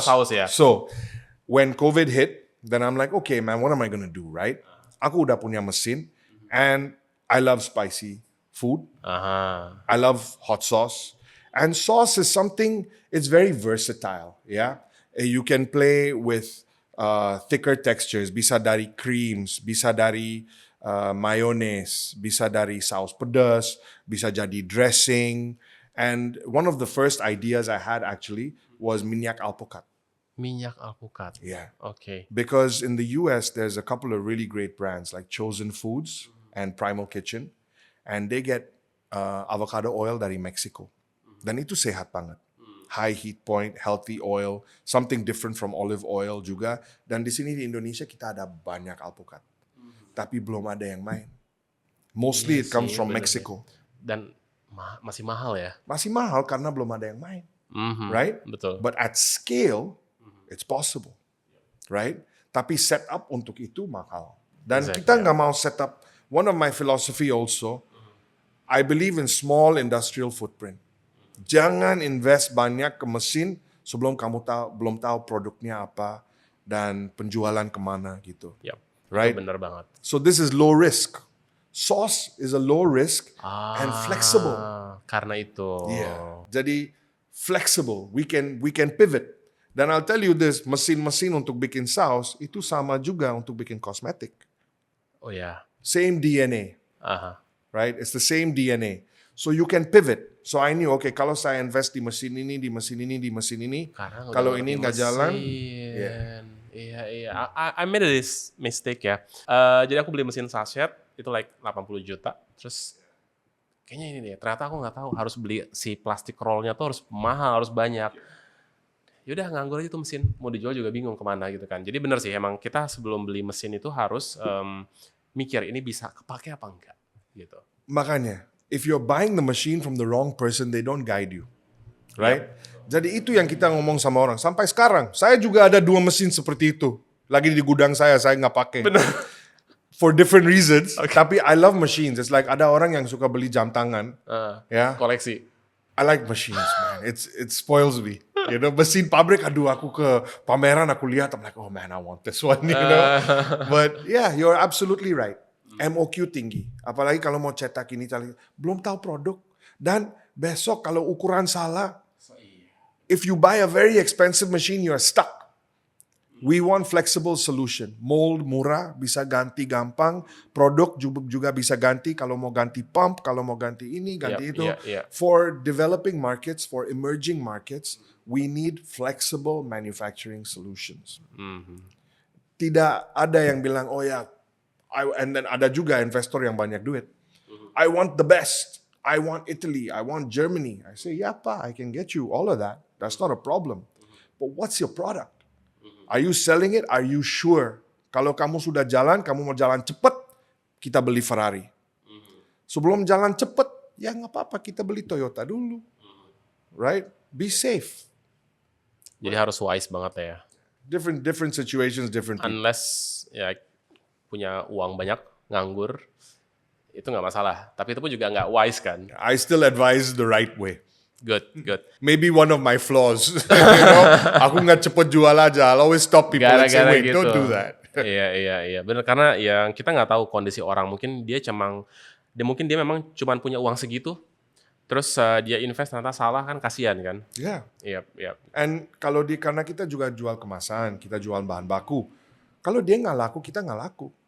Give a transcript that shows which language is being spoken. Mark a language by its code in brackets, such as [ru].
[en] sauce? [id] saus ya? [en] So, when COVID hit, then I'm like, okay man, what am I gonna do, right? [id] Aku udah punya mesin, [en] and I love spicy food. I love hot sauce. And sauce is something, it's very versatile, yeah? You can play with thicker textures, [id] bisa dari creams, bisa dari mayonnaise, bisa dari saus pedas, bisa jadi dressing. [en] And one of the first ideas I had actually was minyak alpukat. [id] Minyak alpukat. [en] Yeah. Okay. Because in the US, there's a couple of really great brands like Chosen Foods and Primal Kitchen. And they get avocado oil [id] dari Mexico. Dan itu sehat banget. [en] High heat point, healthy oil, something different from olive oil juga. [id] Dan di sini di Indonesia kita ada banyak alpukat. Tapi belum ada yang main. [en] Mostly it comes from Mexico. [id] Dan masih mahal ya? Masih mahal karena belum ada yang main. [en] Right? [id] Betul. [en] But at scale, it's possible. Right? [id] Tapi set up untuk itu mahal. Dan kita nggak mau set up. [en] One of my philosophy also, I believe in small industrial footprint. [id] Jangan invest banyak ke mesin sebelum kamu belum tahu produknya apa dan penjualan kemana gitu. [en] Yep. Right? [id] Benar banget. [en] So this is low risk. Sauce is a low risk and flexible. [id] Karena itu. [en] Yeah. [id] Jadi flexible. [en] We can pivot. [id] Dan [en] I'll tell you this, [id] mesin-mesin untuk bikin saus itu sama juga untuk bikin kosmetik. Oh ya. [en] Same DNA. Right? It's the same DNA. So you can pivot. So I knew, okay, [id] kalau saya invest di mesin ini, di mesin ini, di mesin ini, kalau ini nggak jalan, Iya. [en] I made this mistake [id] ya. Jadi aku beli mesin sachet itu like 80 juta. Terus kayaknya ini deh. Ternyata aku nggak tahu harus beli si plastik rollnya tuh harus mahal, harus banyak. Yaudah nganggur aja tuh mesin. Mau dijual juga bingung kemana gitu kan. Jadi bener sih emang kita sebelum beli mesin itu harus mikir ini bisa kepake apa enggak gitu. Makanya [en] if you're buying the machine from the wrong person, they don't guide you. Right? [id] Jadi itu yang kita ngomong sama orang. Sampai sekarang, saya juga ada 2 mesin seperti itu. Lagi di gudang saya nggak pakai. [en] For different reasons. [id] Tapi [en] I love machines. It's like [id] ada orang yang suka beli jam tangan. Ya. Koleksi. [en] I like machines, man. It spoils me. You know, [id] mesin pabrik, aduh aku ke pameran, aku lihat, [en] I'm like, oh man, I want this one, you know. But yeah, you're absolutely right. MOQ tinggi. [id] Apalagi kalau mau cetak ini, belum tahu produk. Dan besok kalau ukuran salah, [en] if you buy a very expensive machine, you're stuck. We want flexible solution. Mold [id] murah, bisa ganti gampang. Produk juga bisa ganti kalau mau ganti pump, kalau mau ganti ini, ganti itu. [en] For developing markets, for emerging markets, we need flexible manufacturing solutions. [id] Tidak ada yang bilang, oh ya, and then ada juga investor yang banyak duit. [en] I want the best. I want Italy. I want Germany. I say, yeah, pa, I can get you all of that. That's not a problem. But what's your product? Are you selling it? Are you sure? [id] Kalau kamu sudah jalan, kamu mau jalan cepat, kita beli Ferrari. Sebelum jalan cepat, ya nggak apa-apa, kita beli Toyota dulu. Right? [en] Be safe. [id] Jadi harus wise banget ya. [en] Different situations, different people. [id] Unless ya punya uang banyak, nganggur, itu nggak masalah. Tapi itu pun juga nggak wise kan. [en] I still advise the right way. Good. Maybe one of my flaws. You know, [id] aku nggak cepet jual aja. [en] I'll always stop people and say, wait, don't do that. [id] Iya. Benar, karena yang kita nggak tahu kondisi orang. Mungkin dia memang cuma punya uang segitu. Terus dia invest ternyata salah, kan kasihan kan. [en] Yeah. [id] Iya. And karena kita juga jual kemasan, kita jual bahan baku. Kalau dia nggak laku, kita nggak laku.